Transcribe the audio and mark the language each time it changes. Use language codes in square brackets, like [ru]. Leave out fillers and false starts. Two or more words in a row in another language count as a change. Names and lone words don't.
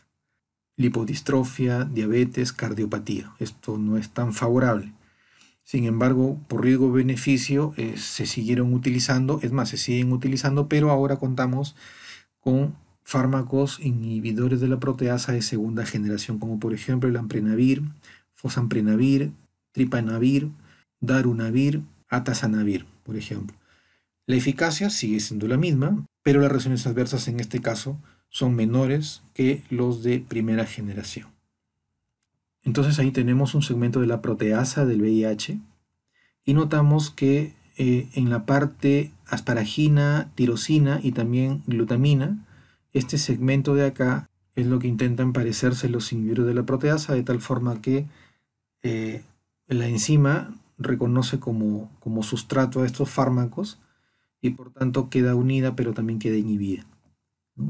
[es] Lipodistrofia, diabetes, cardiopatía. Esto no es tan favorable. Sin embargo, por riesgo-beneficio se siguieron utilizando, es más, se siguen utilizando, pero ahora contamos con fármacos inhibidores de la proteasa de segunda generación, como por ejemplo el amprenavir, fosamprenavir, tripanavir, darunavir, atazanavir, por ejemplo. La eficacia sigue siendo la misma, pero las reacciones adversas en este caso son menores que los de primera generación. Entonces ahí tenemos un segmento de la proteasa del VIH y notamos que en la parte asparagina, tirosina y también glutamina, este segmento de acá es lo que intentan parecerse los inhibidores de la proteasa, de tal forma que la enzima reconoce como sustrato a estos fármacos y por tanto queda unida pero también queda inhibida, ¿no?